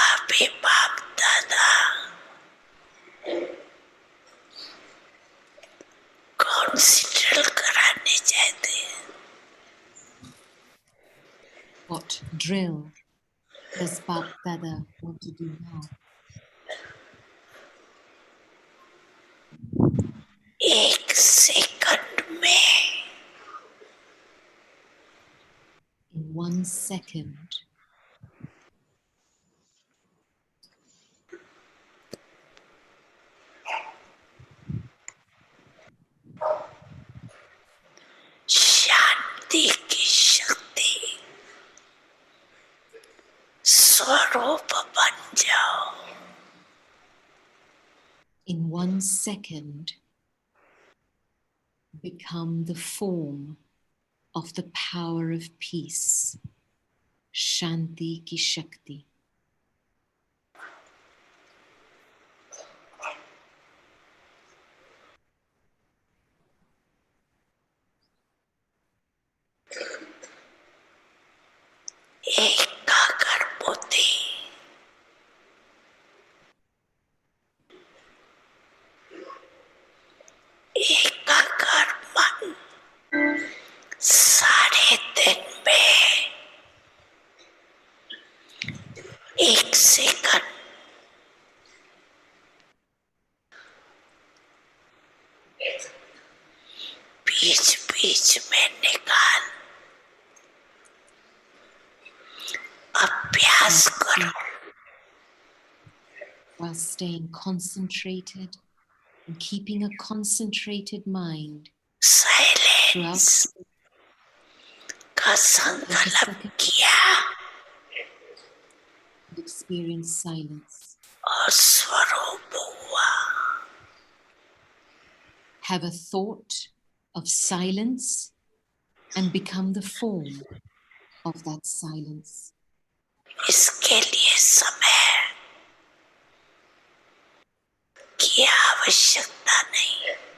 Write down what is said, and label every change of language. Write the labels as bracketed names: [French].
[Hindi] हमारे बाप दादा कौन सी ड्रिल कराने चाहते हैं? [English] What drill does Bap Dada want to do now? [Hindi] एक सेकंड में [English] In 1 second, [Hindi] शांति की शक्ति स्वरूप बन जाओ. [English] in 1 second, become the form of the power of peace, [Hindi] Shanti ki Shakti. एकाग्र बुद्धि एकाग्र मन सारे दिन में एक सेकंड बीच बीच में निकाल अभ्यास करो. [English] While staying concentrated and keeping a concentrated mind throughout [Hindi] silence का संकल्प किया [English] and experience silence. [Hindi] और स्वरूप हुआ. [English] Have a thought of silence and become the form of that silence. [Hindi] इसके लिए समय की आवश्यकता नहीं.